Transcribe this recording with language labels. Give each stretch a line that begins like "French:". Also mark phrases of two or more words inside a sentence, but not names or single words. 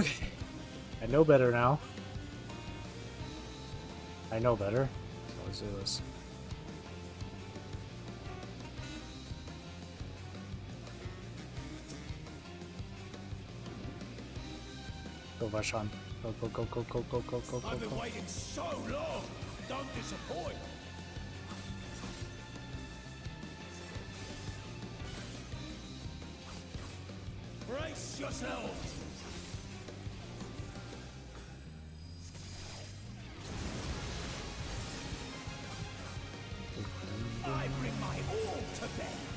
English: Okay, I know better now. I know better. So let's do this. Go, Vashon. Go, go, go, go, go, go, go, go, go. I've been waiting so long. Don't disappoint. Brace yourselves. I bring my all to bear.